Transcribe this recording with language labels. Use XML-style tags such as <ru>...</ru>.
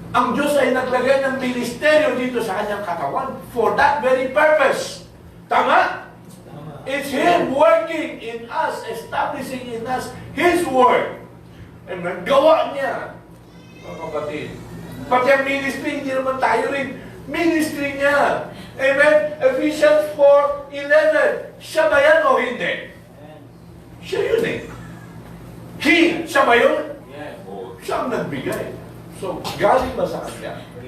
<tl>Ang Diyos ay naglagay ng ministeryo dito sa kanyang katawan</tl> <en>for that very purpose.</en> <tl>Tama?</tl> <en>It's Him working in us, establishing in us His work.</en> <tl>Amen? Gawa niya. Mga kapatid. Pati ang ministry, hindi naman tayo rin. Ministry niya. Amen? Ephesians 4:11. Siya ba yan o hindi? Siya yun eh. He, siya ba yun? O, siya ang nagbigay. So, galing ba sa kanya?</tl>